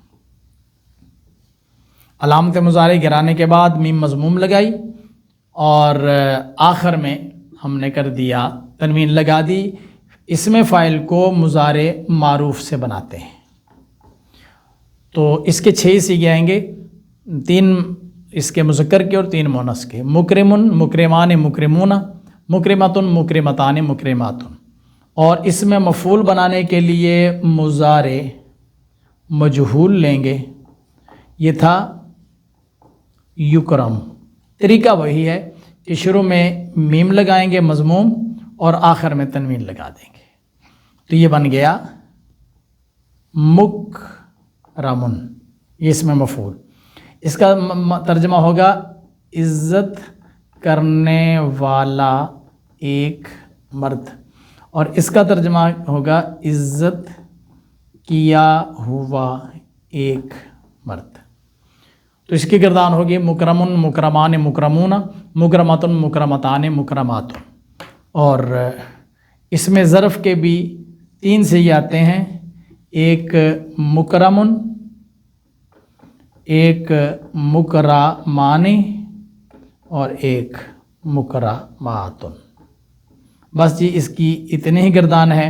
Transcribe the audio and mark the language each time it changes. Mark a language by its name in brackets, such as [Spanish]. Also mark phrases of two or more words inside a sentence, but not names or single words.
[Urdu] علامت مضارع گرانے کے بعد میم مضموم لگائی، اور آخر میں ہم نے کر دیا تنوین لگا دی۔ اسم فاعل کو مضارع معروف سے بناتے ہیں، تو اس کے 6 سیغے آئیں گے، 3 اس کے مذکر کے اور 3 مؤنث کے، [Arabic] مکرمن، مکرمان، مکرمون، مکرمتن، مکرمتان، مکرماتن۔ [Urdu] اور اس میں مفعول بنانے کے لیے مضارع مجہول لیں گے، یہ تھا یکرم۔ طریقہ وہی ہے کہ شروع میں میم لگائیں گے مضموم، اور آخر میں تنوین لگا دیں گے، تو یہ بن گیا مکرمن، یہ اس میں مفعول۔ اس کا ترجمہ ہوگا عزت کرنے والا ایک مرد، اور اس کا ترجمہ ہوگا عزت کیا ہوا ایک مرد۔ تو اس کی گردان ہوگی [Arabic] مکرمن، مکرمان، مکرمون، مکرمتن، مکرمتان، مکرماتن۔ [Urdu] اور اس میں ظرف کے بھی 3 صیغے آتے ہیں، ایک مکرمن، ایک مکرمان، اور ایک مکرماتن۔ بس جی اس کی اتنی ہی گردان ہے۔